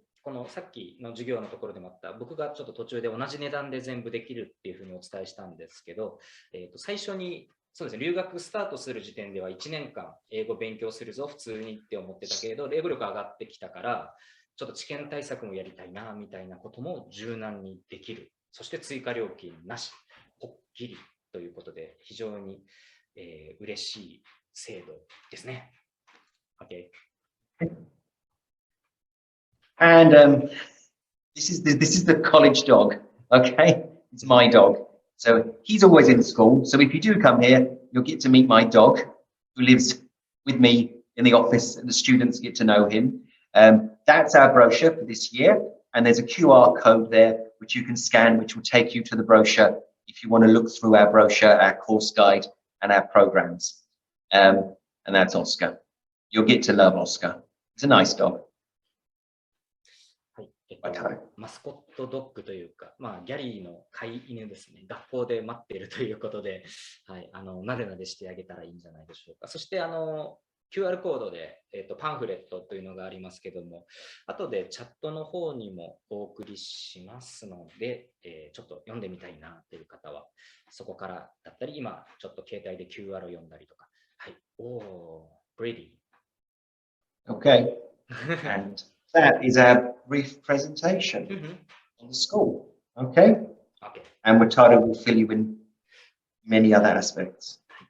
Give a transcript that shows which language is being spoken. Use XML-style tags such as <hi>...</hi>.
<ja>このさっきの授業のところでもあった、僕がちょっと途中で同じ値段で全部できるっていうふうにお伝えしたんですけど、最初にそうですね、留学スタートする時点では1年間英語勉強するぞ普通にって思ってたけれど、英語力上がってきたからちょっと知見対策もやりたいなみたいなことも柔軟にできる。そして追加料金なし、ぽっきりということで非常に、嬉しい制度ですね。</ja> <en>Okay. And this is the college dog. Okay, it's my dog. So he's always in school. So if you do come here, you'll get to meet my dog, who lives with me in the office, and the students get to know him. That's our brochure for this year, and there's a QR code there which you can scan, which will take you to the brochure if you want to look through our brochure, our course guide, and our programs. And that's Oscar. You'll get to love Oscar. He's a nice dog.</en> <ja>マスコットドッグというか、ギャリーの飼い犬ですね。学校で待っているということで、はい、なでなでしてあげたらいいんじゃないでしょうか。そしてQR コードで、パンフレットというのがありますけども、後でチャットの方にもお送りしますので、ちょっと読んでみたいなという方は、そこからだったり、今ちょっと携帯で QR を読んだりとか。はい。pretty.</ja> <en>Okay. And that is our brief presentation on the school. Okay? Okay. And Wataru will fill you in many other aspects.</en>